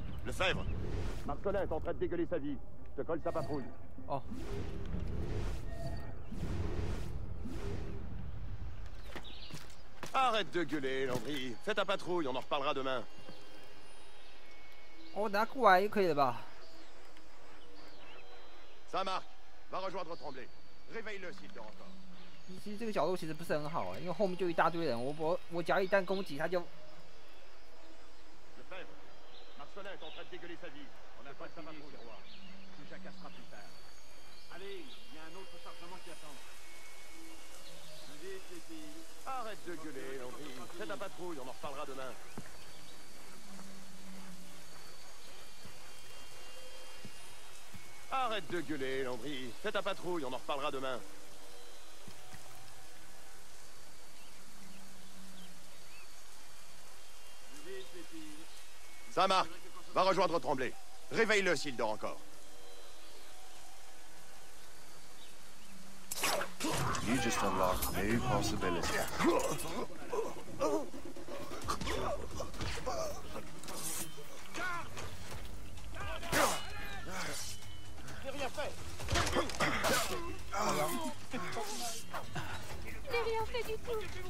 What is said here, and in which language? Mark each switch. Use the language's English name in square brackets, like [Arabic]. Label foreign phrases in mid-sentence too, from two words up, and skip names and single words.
[French] Lefebvre. Marcelin est en train de dégueuler sa vie. Je te colle sa patrouille. Oh. Arrête de gueuler, Landry. Fais ta patrouille, on en reparlera demain. [Chinese] 我拿过来就可以了吧 [French] Ça marche. Va rejoindre Tremblay. Réveille-le s'il dort encore. [Chinese] 其实这个角度其实不是很好啊，因为后面就一大堆人，我只要一旦攻击他就。 [French] Lefebvre. Marcelin est en train de dégueuler sa vie. On n'a pas sa patrouille. Tout jacassera plus tard. Allez, il y a un autre chargement qui attend. Vite, les filles. Arrête de gueuler, Landry. Fais ta patrouille, on en reparlera demain. Arrête de gueuler, Landry. Fais ta patrouille, on en reparlera demain. Ça marche. Va rejoindre Tremblay. Réveille-le s'il dort encore. [English] You just unlocked new possibilities. [French] J'ai rien fait. J'ai rien fait du tout.